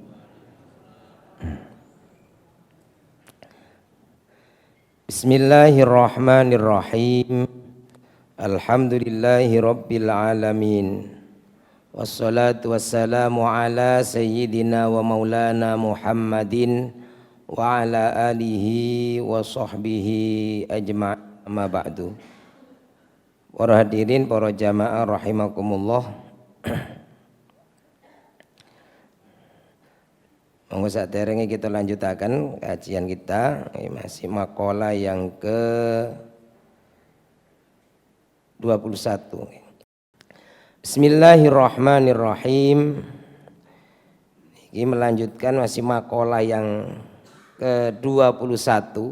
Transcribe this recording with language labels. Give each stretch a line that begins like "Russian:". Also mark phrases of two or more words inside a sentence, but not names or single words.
Arabic: بسم الله الرحمن الرحيم. الحمد لله رب العالمين. والصلاة والسلام على سيدنا ومولانا محمد وعلى آله وصحبه أجمعين، أما بعد.
Indonesian: Para hadirin, para jamaah rahimakumullah.
Javanese: Monggo saderenge kita lanjutakan kajian kita.
Indonesian: Masih makalah yang ke 21.
Arabic: بسم الله الرحمن الرحيم.
Indonesian: Ini melanjutkan masih makalah yang ke 21.